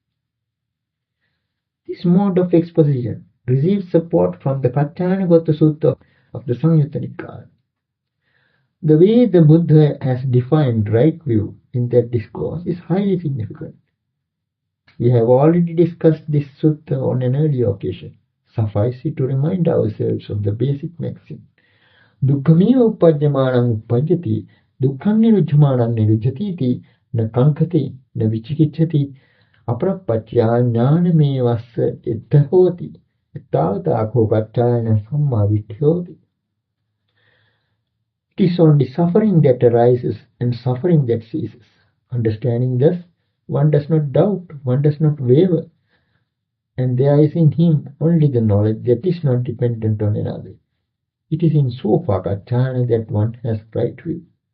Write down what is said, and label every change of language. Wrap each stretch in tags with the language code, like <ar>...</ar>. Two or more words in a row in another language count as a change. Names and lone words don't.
<en>This mode of exposition receives support from the Paccāyanagotta Sutta of the Samyutta Nikāya. The way the Buddha has defined right view in that discourse is highly significant. We have already discussed this sutta on an earlier occasion. Suffice it to remind ourselves of the basic maxim.</en> <pi>Dukkhameva uppajjamanam uppajjati, dukkham nirujjhamanam nirujjati, na kankati, na vichikicchati, aparappacchaya ñāṇamevassa itta hoti, ittavata paccāyana samma vitthoti.</pi> <en>It is only suffering that arises and suffering that ceases. Understanding thus, one does not doubt, one does not waver, and there is in him only the knowledge that is not dependent on another. It is in sofa kaccāyana that one has right view.</en>